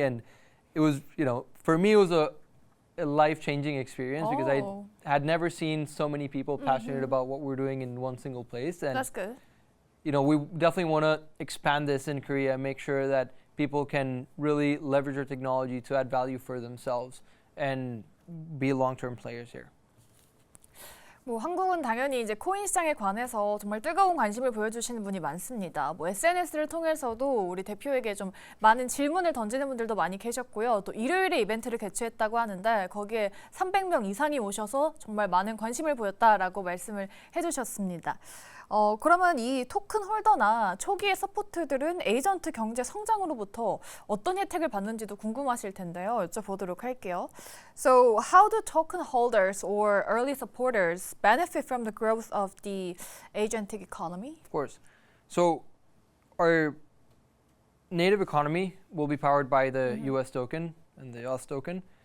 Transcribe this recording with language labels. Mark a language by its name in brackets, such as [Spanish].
[English] And it was, for me, it was a life-changing experience because I had never seen so many people passionate about what we're doing in one single place. And That's good. we definitely want to expand this in Korea and make sure that people can really leverage our technology to add value for themselves and be long-term players here. [Korean] 뭐 한국은 당연히 이제 코인 시장에 관해서 정말 뜨거운 관심을 보여주시는 분이 많습니다. 뭐 SNS를 통해서도 우리 대표에게 좀 많은 질문을 던지는 분들도 많이 계셨고요. 또 일요일에 이벤트를 개최했다고 하는데 거기에 300명 이상이 오셔서 정말 많은 관심을 보였다라고 말씀을 해주셨습니다. 그러면 이 토큰 홀더나 초기의 서포트들은 에이전트 경제 성장으로부터 어떤 혜택을 받는지도 궁금하실 텐데요. 여쭤보도록 할게요. [English] So, how do token holders or early supporters benefit from the growth of the agentic economy? Of course. So, our native economy will be powered by the US token and the US token.